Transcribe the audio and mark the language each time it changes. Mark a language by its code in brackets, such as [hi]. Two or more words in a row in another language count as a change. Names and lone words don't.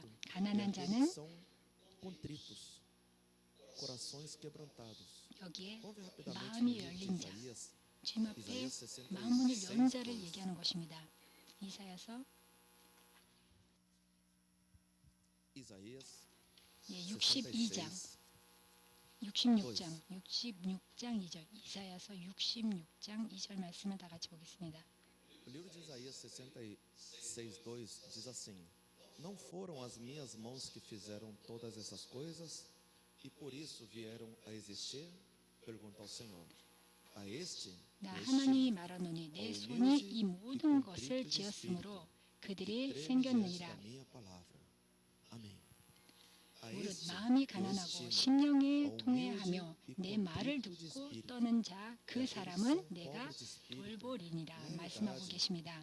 [ko] 가난한 자는 여기에 마음이 열린 자, 주님 앞에 마음문을 연 자를 얘기하는 것입니다. 이사야서 62장 66장 2절 이사야서 66장 2절 말씀을 다 같이 보겠습니다. [pt] O livro de Isaías 66:2 diz assim: Não foram as minhas mãos que fizeram todas essas coisas e por isso vieram a existir? Pergunta ao Senhor. A este [ko] 나 하나님이 말하노니 내 손이 이 모든 것을 지었으므로 그들이 생겼느니라. 무릇 마음이 가난하고 심령에 통회하며 내 말을 듣고 떠는 자 그 사람은 내가 돌보리니라 말씀하고 계십니다.